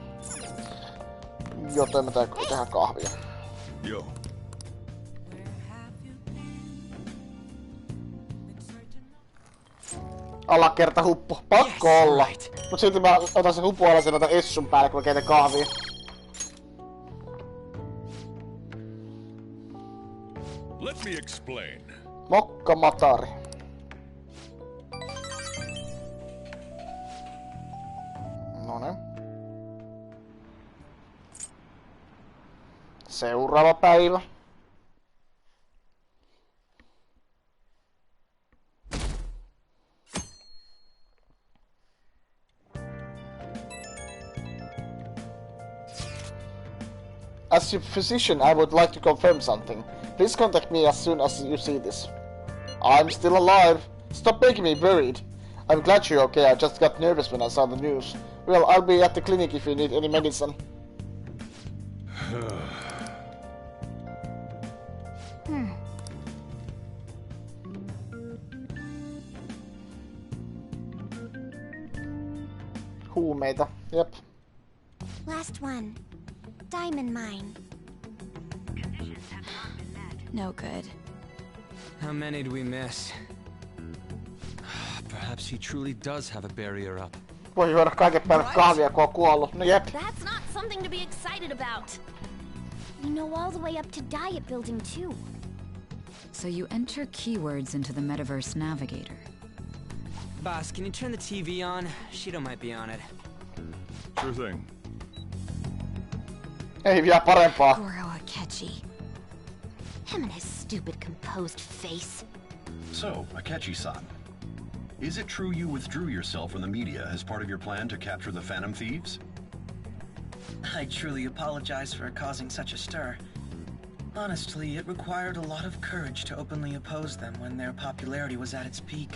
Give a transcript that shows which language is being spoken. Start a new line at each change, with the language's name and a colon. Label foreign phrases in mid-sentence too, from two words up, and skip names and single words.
Finnish: Joten mä tehdään kahvia. Joo. Alakerta huppu. Pakko olla. Mut silti mä otan sen hupun alasen otan essun päälle, kun mä keitän kahvia.
English: Let me explain.
Finnish: Mokka matari. Noniin. Seuraava päivä.
English: As your physician, I would like to confirm something. Please contact me as soon as you see this. I'm still alive. Stop making me worried. I'm glad you're okay. I just got nervous when I saw the news. Well, I'll be at the clinic if you need any medicine.
Finnish: Huumeita, jep.
English: Last one. Diamond mine. No good. How many do we miss? Perhaps he truly does have a barrier up.
Finnish: Voi juoda kaiket päivät kahvia, kun on kuollut. No jep.
English: That's not something to be excited about. We know all the way up to Diet Building, too. So you enter keywords into the Metaverse Navigator. Boss, can you turn the TV on? Shido might be on it. Sure thing.
Finnish: Ei vielä parempaa.
English: Goro Akechi. Him and his stupid composed face. So, Akechi-san, is it true you withdrew yourself from the media as part of your plan to capture the Phantom Thieves? I truly apologize for causing such a stir. Honestly, it required a lot of courage to openly oppose them when their popularity was at its peak.